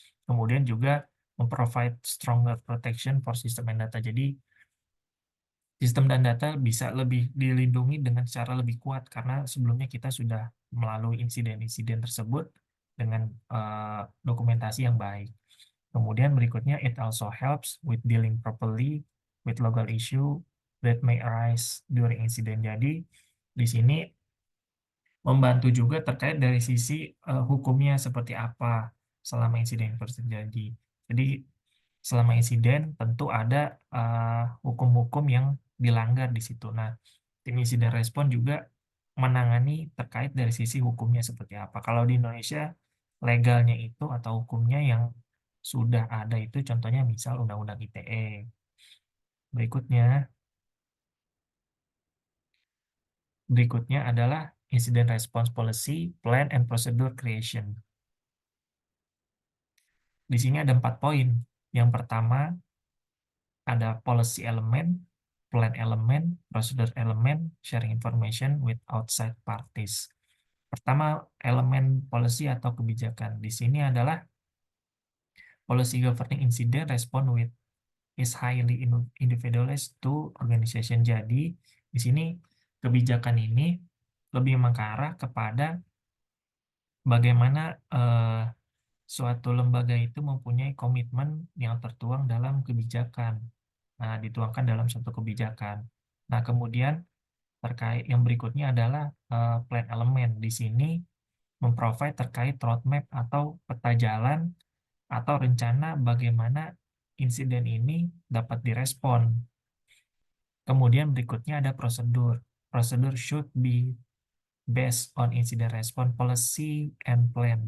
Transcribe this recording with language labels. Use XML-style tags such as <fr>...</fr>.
<id>Kemudian juga memprovide</id> <en>stronger protection for system and data.</en> <id>Jadi sistem dan data bisa lebih dilindungi dengan cara lebih kuat karena sebelumnya kita sudah melalui insiden-insiden tersebut dengan dokumentasi yang baik. Kemudian berikutnya,</id> <en>it also helps with dealing properly with local issue that may arise during incident.</en> <id>Jadi, di sini membantu juga terkait dari sisi hukumnya seperti apa selama insiden terjadi. Jadi, selama insiden tentu ada hukum-hukum yang dilanggar di situ. Nah, tim insiden respon juga menangani terkait dari sisi hukumnya seperti apa. Kalau di Indonesia, legalnya itu atau hukumnya yang sudah ada itu contohnya misal Undang-Undang ITE. Berikutnya, berikutnya adalah Incident Response Policy, Plan and Procedure Creation. Di sini ada 4 poin. Yang pertama, ada</id> <en>policy element, plan element, procedure element, sharing information with outside parties.</en> <id>Pertama, elemen policy atau kebijakan. Di sini adalah</id> <en>policy governing incident response with is highly individualized to organization.</en> <id>Jadi, di sini kebijakan ini lebih mengarah kepada bagaimana suatu lembaga itu mempunyai komitmen yang tertuang dalam kebijakan. Nah, dituangkan dalam suatu kebijakan. Nah, kemudian terkait yang berikutnya adalah plan element. Di sini memprovide terkait roadmap atau peta jalan atau rencana bagaimana insiden ini dapat direspon. Kemudian berikutnya ada prosedur.</id> <en>Prosedur should be based on incident response policy and plan.</en>